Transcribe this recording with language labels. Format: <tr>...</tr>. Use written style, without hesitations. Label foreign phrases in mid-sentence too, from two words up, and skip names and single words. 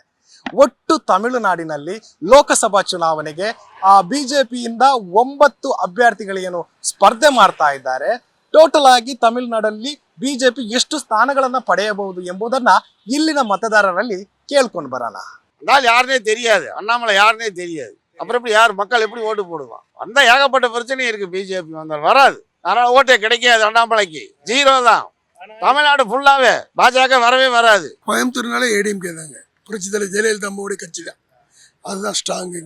<kn>ಒಟ್ಟು ತಮಿಳುನಾಡಿನಲ್ಲಿ ಲೋಕಸಭಾ ಚುನಾವಣೆಗೆ ಬಿಜೆಪಿಯಿಂದ 9 ಅಭ್ಯರ್ಥಿಗಳೇನು ಸ್ಪರ್ಧೆ ಮಾಡ್ತಾ ಇದ್ದಾರೆ. ಟೋಟಲ್ ಆಗಿ ತಮಿಳುನಾಡಲ್ಲಿ ಬಿಜೆಪಿ ಎಷ್ಟು ಸ್ಥಾನಗಳನ್ನ ಪಡೆಯಬಹುದು ಎಂಬುದನ್ನ ಇಲ್ಲಿನ ಮತದಾರರಲ್ಲಿ ಕೇಳ್ಕೊಂಡು ಬರೋಣ.</kn> <ta>யாருனே தெரியாது, அண்ணாமலை யாருனே தெரியாது. அப்புறம் எப்படி மக்கள் எப்படி ஓட்டு போடுவான்? வந்தா ஏகப்பட்ட பிரச்சனை இருக்கு. பிஜேபி வந்தால் வராது, அதனால ஓட்டே கிடைக்காது. அண்ணாமலைக்கு 0 தான். தமிழ்நாடு ஃபுல்லாவே பாஜக வரவே வராது. கோயம்புத்தூர்னால ஏடிஎம்கே தாங்க. புரட்சி தலைவர் ஜெயலலிதா அம்மாவுடைய கட்சி தான், அதுதான் ஸ்ட்ராங்குங்க.</ta>